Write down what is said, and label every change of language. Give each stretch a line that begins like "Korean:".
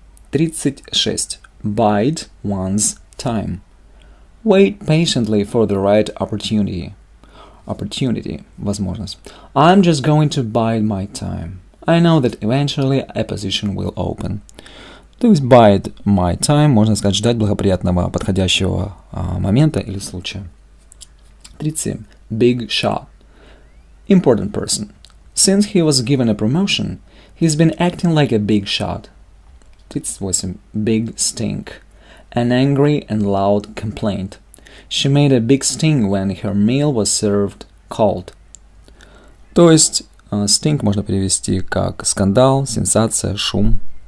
English: 36. Bide one's time. Wait patiently for the right opportunity.
Russian: Возможность.
English: I'm just going to bide my time. I know that eventually a position will open.
Russian: То есть
English: bide my time,
Russian: можно сказать, ждать благоприятного подходящего момента или случая.
English: 37. Big shot. Important person. Since he was given a promotion, he's been acting like a big shot. 38. Big stink. An angry and loud complaint. She made a big sting when her meal was served cold.
Russian: То есть stink можно перевести как скандал, сенсация, шум.